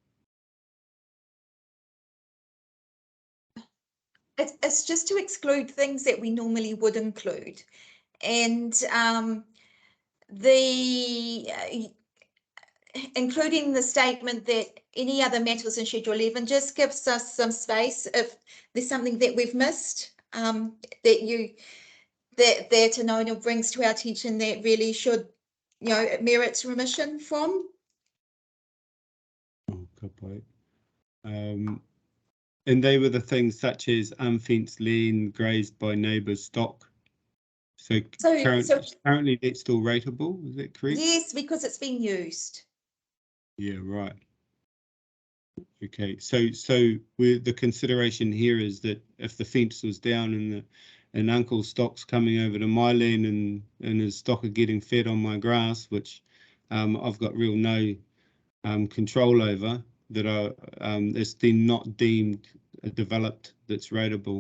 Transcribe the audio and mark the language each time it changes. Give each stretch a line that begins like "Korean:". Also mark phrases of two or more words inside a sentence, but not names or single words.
English: It's just to exclude things that we normally would include, and including the statement that any other matters in Schedule 11 just gives us some space if there's something that we've missed, that an owner brings to our attention that really should, merits remission from.
Māori: Oh, ka pai.
English: And they were the things such as unfenced land grazed by neighbours' stock. So currently that's still rateable, is that correct? Yes, because it's being used. Yeah, right. Okay, so the consideration here is that if the fence was down and Uncle's stock's coming over to my land and his stock are getting fed on my grass, which I've got no control over, that it's then not deemed developed, that's rateable.